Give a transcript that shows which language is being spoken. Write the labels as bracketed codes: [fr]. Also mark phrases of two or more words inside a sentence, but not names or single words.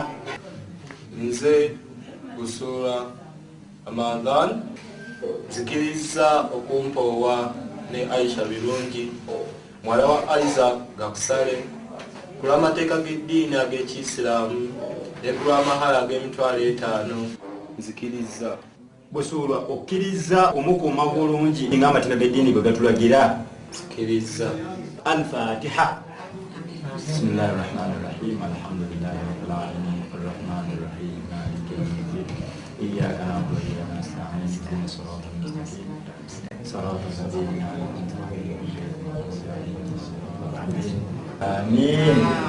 [lg] Nze Busolwa Amangan nzikiriza okumpoowa ne Aisha Birungi muwala wa Isaac Gakusale ku lw'amateeka g'eddiini ag'Ekiyisiraamu ne ku lw'amahale ag'emitwalo 5. Nzikiriza. Busolwa okkiriza omukuuma bulungi ng'amateeka g'eddiini bwe gatulagira. Nzikiriza. [ar] الفاتحة. بسم الله الرحمن الرحيم. الحمد لله رب العالمين. الرحمن الرحيم. مالك يوم الدين. إياك نعبد وإياك نستعين. اهدنا الصراط المستقيم. صراط الذين أنعمت عليهم آمين.